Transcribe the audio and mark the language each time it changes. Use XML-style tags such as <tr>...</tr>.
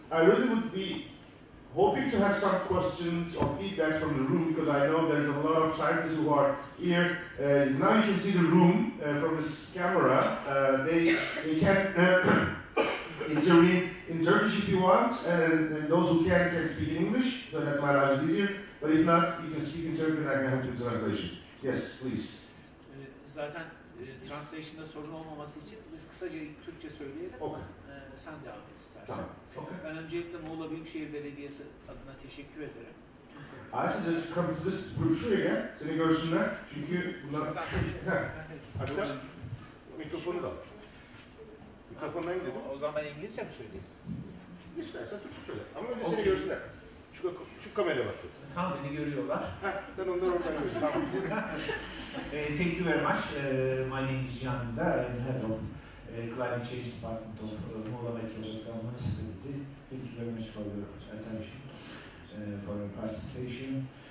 <en>I really would be hoping to have some questions or feedback from the room, because I know there's a lot of scientists who are here. Now you can see the room from this camera. They can intervene in Turkish if you want, and those who can speak in English, so that my life is easier. But if not, you can speak in Turkish and I can help with translation. Yes, please.</en> <tr>Zaten translation'da sorun olmaması için biz kısaca Türkçe söyleyelim.</tr> <en>Okay.</en> <tr>Sen devam et istersen. Tamam. Okay. Ben öncelikle Muğla Büyükşehir Belediyesi adına teşekkür ederim.</tr> <en>I suggest come to this group</en> <tr>şuraya gel, seni görsünler. Çünkü bunlar... Hatta mikrofonu da. Mikrofondan gidelim. O zaman ben İngilizce mi söyleyeyim? İstersen Türkçe söyle. Ama önce</tr> <en>Okey.</en> <tr>seni görsünler. Şu kameraya bak. Tamam, beni görüyorlar. Heh, sen onları oradan görüyorsun. Tamam.</tr> <en>Thank you very much. My name is Can Dünya. I am the head of Climate Change Department of Muğla Metropolitan Municipality. Thank you very much for your attention, for your participation.</en>